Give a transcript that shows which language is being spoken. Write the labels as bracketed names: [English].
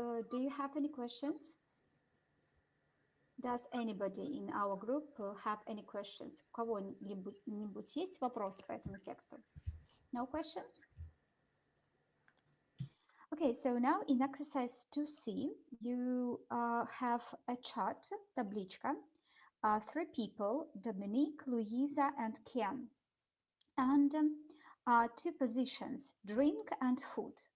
[English] Do you have any questions? Does anybody in our group have any questions? [Russian] У кого-нибудь есть вопросы по этому тексту? [English] No questions? Okay, so now in exercise 2C, you have a chart, табличка, 3 people, Dominique, Louisa, and Ken, and 2 positions, drink and food.